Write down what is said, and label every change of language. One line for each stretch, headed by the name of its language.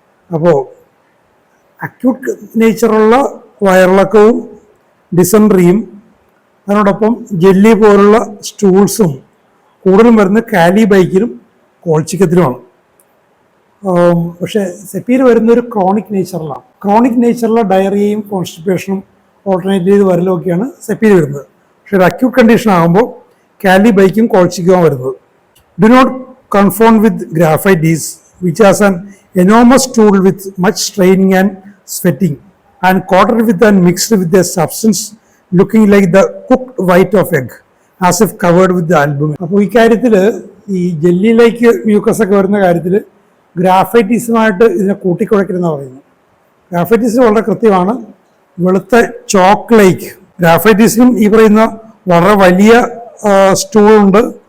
Malayalam: അപ്പോൾ അക്യൂട്ട് നേച്ചറുള്ള വയറിളക്കവും ഡിസെൻട്രിയും അതിനോടൊപ്പം ജെല്ലി പോലുള്ള സ്റ്റൂൾസും കൂടുതലും വരുന്ന കാലിബൈക്കിലും കോൾച്ചിക്കത്തിലുമാണ്. പക്ഷേ സെപ്പിയിൽ വരുന്നൊരു ക്രോണിക് നേച്ചറിലാണ്. ക്രോണിക് നേച്ചറിലെ ഡയറിയയും കോൺസ്റ്റിപ്പേഷനും ഓൾട്ടർനേറ്റ് ചെയ്ത് വരലൊക്കെയാണ് സെപ്പിയിൽ വരുന്നത്. പക്ഷേ ഒരു അക്യൂട്ട് കണ്ടീഷൻ ആകുമ്പോൾ കാലിബൈക്കും കോൾച്ചിക്കവും വരുന്നത്.
English: Do not confound with graphites which has an enormous tool with much straining and sweating and coated with and mixed with a substance looking like the cooked white of egg as if covered with the albumin.
Malayalam: അപ്പോൾ ഈ കാര്യത്തിൽ ഈ ജെല്ലിയിലേക്ക് mucus ഒക്കെ വരുന്ന കാര്യത്തിൽ ഗ്രാഫൈറ്റീസുമായിട്ട് ഇതിനെ കൂട്ടിക്കുഴക്കരുതെന്നാണ് പറയുന്നത്. ഗ്രാഫൈറ്റീസ് വളരെ കൃത്യമാണ്. വെളുത്ത ചോക്ലേറ്റ് ഗ്രാഫൈറ്റീസിനും ഈ പറയുന്ന വളരെ വലിയ സ്റ്റൂളുണ്ട്.